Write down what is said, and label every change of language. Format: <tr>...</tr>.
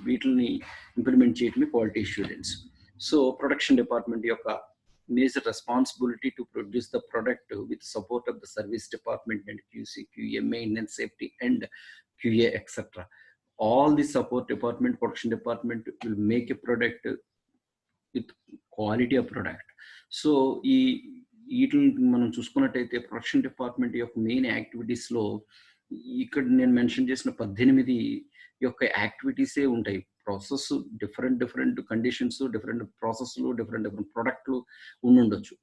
<te>వీటిని ఇంప్లిమెంట్ చేయటమే quality assurance.</te> <en>So production department యొక్క major responsibility to produce the product with support of the service department and QC, QA, maintenance, safety and QA etc. All the support department, production department will make a product with quality of product.</en> <te>So వీటిని మనం చూసుకున్నట్టయితే production department యొక్క main యాక్టివిటీస్లో ఇక్కడ నేను mention చేసిన 18 యొక్క యాక్టివిటీసే ఉంటాయి. ప్రాసెస్ డిఫరెంట్ కండిషన్స్, డిఫరెంట్ ప్రాసెస్లు, డిఫరెంట్ ప్రొడక్ట్లు ఉండుండొచ్చు.</te>